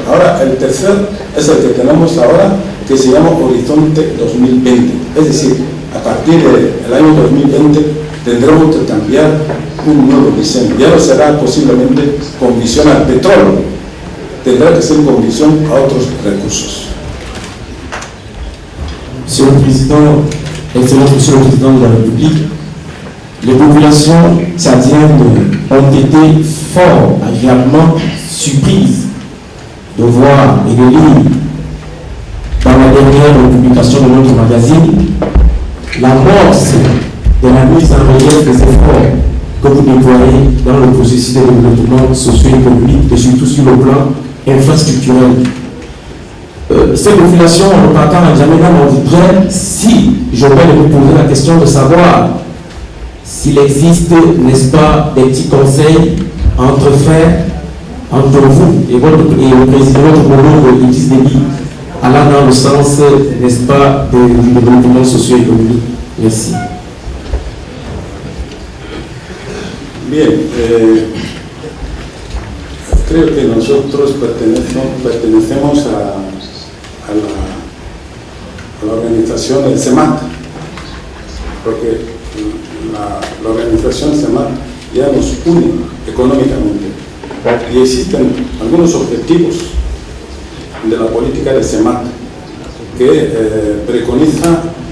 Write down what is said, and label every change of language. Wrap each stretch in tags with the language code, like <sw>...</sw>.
<es>Ahora el tercer es el que tenemos ahora, que se llama Horizonte 2020. Es decir, a partir del año 2020 tendremos que cambiar un nuevo diseño. Ya no será posiblemente con visión al petróleo, tendrá que ser con visión a otros recursos.</es> <fr>Monsieur le Président, Excellence Monsieur le Président de la République, les populations tchadiennes ont été fort agréablement surprises de voir et de lire dans la dernière publication de notre magazine l'amorce de la mise en relief des efforts que vous déployez dans le processus de développement socio-économique et surtout sur le plan infrastructurel. Ces populations en repartant à N'Djamena m'ont dit très, si je vais vous poser la question de savoir s'il existe, n'est-ce pas, des petits conseils entre frères entre vous et le président, votre homologue Idriss Déby, allant dans le sens, n'est-ce pas, du développement socio-économique? Merci.</fr> <es>Bien, creo que nosotros pertenecemos a la organización del CEMAC, porque la organización CEMAC ya nos une económicamente y existen algunos objetivos de la política del CEMAC que preconiza</es>